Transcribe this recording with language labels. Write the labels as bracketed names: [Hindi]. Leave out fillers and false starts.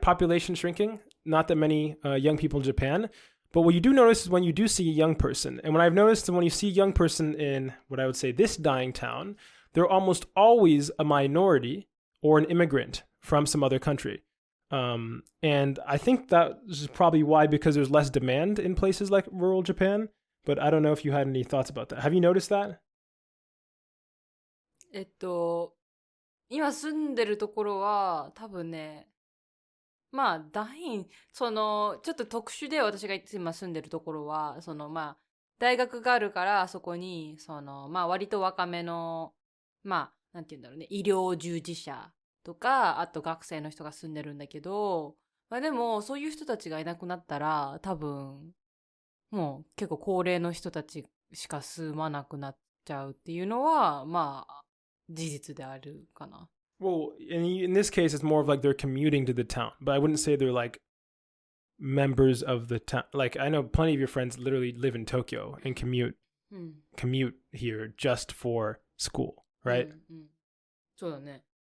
[English] Population shrinking, not that many young people in Japan, but what you do notice is when you do see a young person, and what I've noticed is when you see a young person in what I would say this dying town, they're almost always a minority or an immigrant from some other country. And I think that is probably why, because there's less demand in places like rural Japan, but I don't know if you had any thoughts about that. Have you noticed that? [Japanese] 今住んでるところは多分ね、まあちょっと特殊で、私が今住んでるところは大学があるから、そこに割と若めのなんて言うんだろうね、医療従事者とか、あと学生の人が住んでるんだけど、でもそういう人たちがいなくなったら、多分もう結構高齢の人たちしか住まなくなっちゃうっていうのは事実であるかな。 [English] Well, in this case, it's more of like they're commuting to the town, but I wouldn't say they're like members of the town. Like, I know plenty of your friends literally live in Tokyo and commute here just for school, right? [Japanese] そうだね。